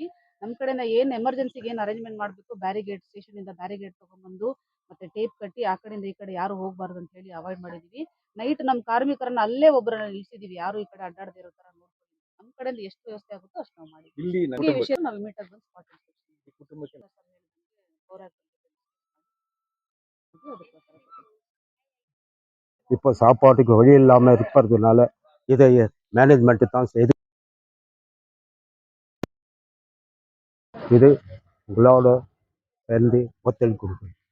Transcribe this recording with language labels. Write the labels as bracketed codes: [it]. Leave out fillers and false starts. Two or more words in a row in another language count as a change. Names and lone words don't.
[kn] ನಮ್ಮ ಕಡೆನ ಏನ್ ಎಮರ್ಜೆನ್ಸಿಗೆ ಏನ್ ಅರೇಂಜ್ಮೆಂಟ್ ಮಾಡಬೇಕು, ಬ್ಯಾರಿಗೇಡ್ ಸ್ಟೇಷನ್ ಇಂದ ಬ್ಯಾರಿಗೇಡ್ ತಗೊಂಡ್ಬಂದು ಮತ್ತೆ ಟೇಪ್ ಕಟ್ಟಿ ಆ ಕಡೆಯಿಂದ ಈ ಕಡೆ ಯಾರು ಹೋಗ್ಬಾರ್ದು ಅಂತ ಹೇಳಿ ಅವಾಯ್ಡ್ ಮಾಡಿದೀವಿ. ನೈಟ್ ನಮ್ಮ ಕಾರ್ಮಿಕರನ್ನ ಅಲ್ಲೇ ಒಬ್ಬರನ್ನ ನಿಲ್ಸಿದೀವಿ, ಯಾರು ಈ ಕಡೆ ಅಡ್ಡಾಡದೇ ಇರೋ ತರ ನೋಡ್ಕೊಳ್ಳಿ. ನಮ್ಮ ಕಡೆಯಿಂದ ಎಷ್ಟು ವ್ಯವಸ್ಥೆ ಆಗುತ್ತೋ ಅಷ್ಟು ನಾವು ಮಾಡಿದ್ವಿ. ಈ ವಿಷಯ ನಾವು ಇಮಿಡಿಯೇಟ್ ಆಗಿ [en] spot inspection [ta] இப்போ சாப்பாட்டுக்கு வழி இல்லாமல் இருக்கிறதுனால இதை மேனேஜ்மெண்ட்டு தான் செய்து இது உங்களோட சேர்ந்து ஒத்துழைப்பு கொடுக்கும்.